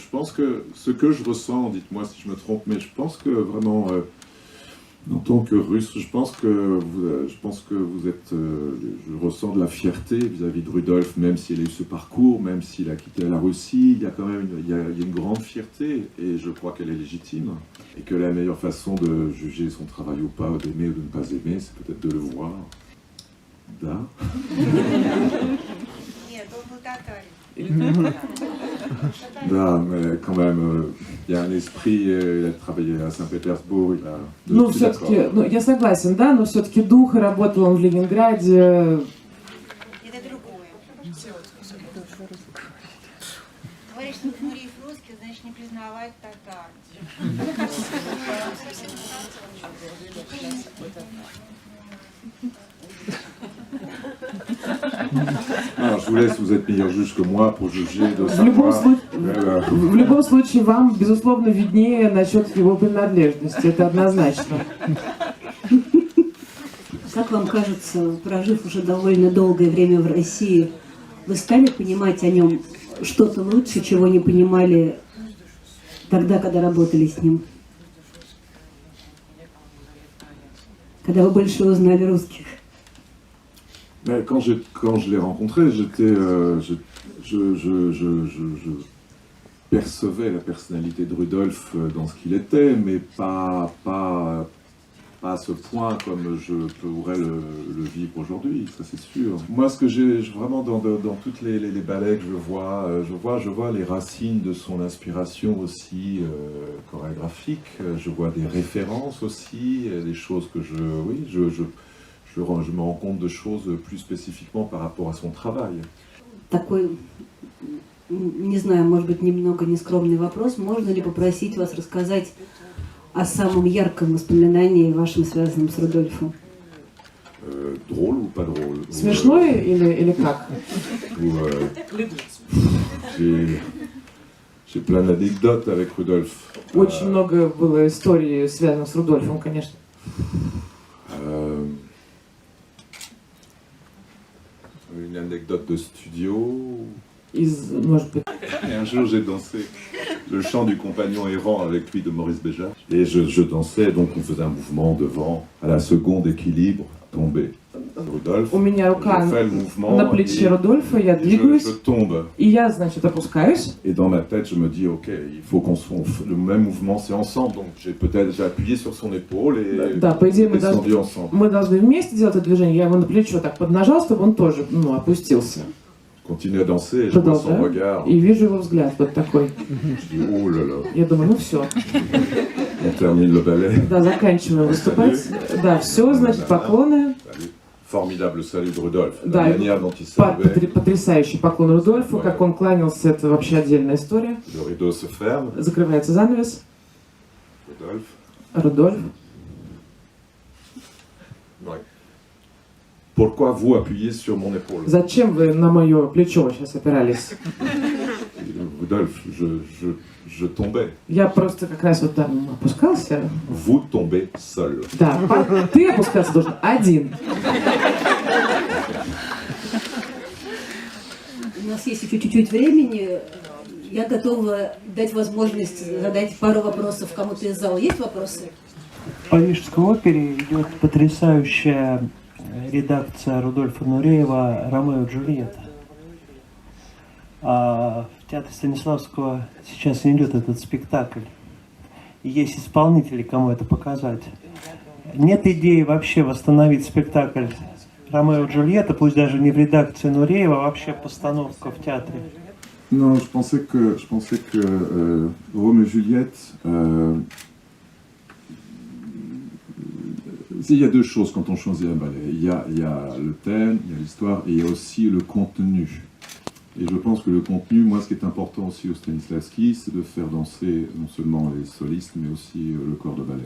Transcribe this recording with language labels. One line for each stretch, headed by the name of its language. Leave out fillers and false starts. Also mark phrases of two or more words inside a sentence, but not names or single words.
French: Je pense que ce que je ressens, dites-moi si je me trompe, mais je pense que vraiment, en tant que Russe, je pense que vous êtes, je ressens de la fierté vis-à-vis de Rudolf, même s'il a eu ce parcours, même s'il a quitté la Russie, il y a quand même une grande fierté, et je crois qu'elle est légitime, et que la meilleure façon de juger son travail ou pas, d'aimer ou de ne pas aimer, c'est peut-être de le voir.
Russian: Да.
French: Да, mais quand même, il y a un esprit, il a travaillé à Saint-Pétersbourg, il a...
Russian: Ну, все-таки, я согласен, да, но все-таки дух, и работал он в Ленинграде. Это другое. Говоришь, что Нуриев русский, значит не признавать татар.
French: Alors, je vous laisse, vous êtes meilleur juge que moi pour juger de
Russian: В любом случае, вам, безусловно, виднее насчет его принадлежности, это однозначно. Как вам кажется, прожив уже довольно долгое время в России, вы стали понимать о нем что-то лучше, чего не понимали тогда, когда работали с ним? Когда вы больше узнали русских?
French: Quand je l'ai rencontré, je percevais la personnalité de Rudolf dans ce qu'il était, mais pas à ce point comme je pourrais le vivre aujourd'hui, ça c'est sûr. Moi, ce que j'ai vraiment dans toutes les ballets que je vois les racines de son inspiration aussi chorégraphique. Je vois des références aussi, des choses que je me rends compte de choses plus spécifiquement par rapport à son travail.
Russian: Такой, не знаю, может быть, немного нескромный вопрос. Можно ли попросить вас рассказать о самом ярком воспоминании вашем, связанном с Рудольфом?
French: Drôle ou pas drôle?
Russian: Смешное или как?
French: J'ai plein d'anecdotes avec Rudolf.
Russian: Очень много было историй, связанных с Рудольфом, конечно.
French: Une anecdote de studio.
Russian: Может быть.
French: Et un jour, j'ai dansé le chant du compagnon errant avec lui de Maurice Béjart. Et je dansais, donc on faisait un mouvement devant, à la seconde équilibre, tombé. Rudolf,
Russian: У меня рука
French: je fais le mouvement
Russian: на плече
French: et
Russian: Рудольфа, я двигаюсь,
French: je tombe.
Russian: и я, значит, опускаюсь.
French: Et dans ma tête, je me dis, ok, il faut qu'on soit le même mouvement, c'est ensemble. Donc j'ai appuyé sur son épaule et
Russian: Да, по идее,
French: descendu ensemble.
Russian: мы должны вместе делать это движение. Я его на плечо так поднажал, чтобы он тоже, опустился.
French: continue à danser et je vois son regard.
Russian: И вижу его взгляд вот такой.
French: Je dis, oh là là,
Russian: Я думаю, ну все,
French: on termine le ballet.
Russian: да, заканчиваем выступать. Да, все, значит, поклоны.
French: Salut. Formidable salut de Rudolf.
Russian: Да,
French: La manière dont il saluait,
Russian: потрясающий поклон Рудольфу, как он кланялся, это вообще отдельная история.
French: le rideau se ferme.
Russian: Закрывается занавес.
French: Rudolf.
Russian: Рудольф.
French: Ouais. Pourquoi vous appuyez sur mon épaule?
Russian: Зачем вы на мое плечо сейчас опирались?
French: Rudolf, je tombais.
Russian: Я просто как раз вот там опускался.
French: Vous tombez seul.
Russian: Да, ты опускаться должен один. У нас есть еще чуть-чуть времени. Я готова дать возможность задать пару вопросов кому-то из зала. Есть вопросы? В Парижской опере идет потрясающая редакция Рудольфа Нуреева «Ромео и Джульетта». А в театре Станиславского сейчас не идет этот спектакль. И есть исполнители, кому это показать. Нет идеи вообще восстановить спектакль «Ромео и Джульетта», пусть даже не в редакции Нуреева, а вообще постановка в театре.
French: Non, je pensais que Roméo et Juliette. Il y a deux choses quand on choisit un ballet. Il y a le thème, il y a l'histoire, et il y a aussi le contenu. Et je pense que le contenu, moi, ce qui est important aussi au Stanislavski, c'est de faire danser non seulement les solistes, mais aussi le corps de ballet.